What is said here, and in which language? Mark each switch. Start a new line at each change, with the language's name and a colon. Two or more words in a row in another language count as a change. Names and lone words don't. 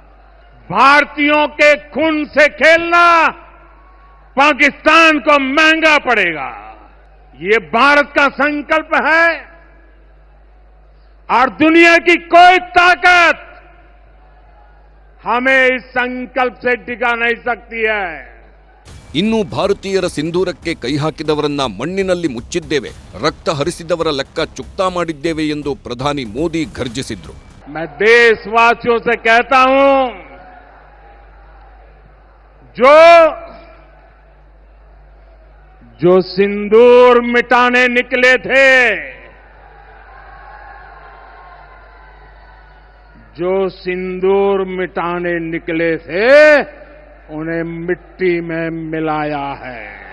Hindi: भारतीयों के खून से खेलना पाकिस्तान को महंगा पड़ेगा। ये भारत का संकल्प है और दुनिया की कोई ताकत हमें इस संकल्प से टिका नहीं सकती है।
Kannada: ಇನ್ನು ಭಾರತೀಯರ ಸಿಂಧೂರಕ್ಕೆ ಕೈ ಹಾಕಿದವರನ್ನ ಮಣ್ಣಿನಲ್ಲಿ ಮುಚ್ಚಿದ್ದೇವೆ, ರಕ್ತ ಹರಿಸಿದವರ ಲೆಕ್ಕ ಚುಕ್ತಾ ಮಾಡಿದ್ದೇವೆ ಎಂದು ಪ್ರಧಾನಿ ಮೋದಿ ಘರ್ಜಿಸಿದ್ರು.
Hindi: मैं देशवासियों से कहता हूं, जो सिंदूर मिटाने निकले थे, जो सिंदूर मिटाने निकले थे, उन्हें मिट्टी में मिलाया है।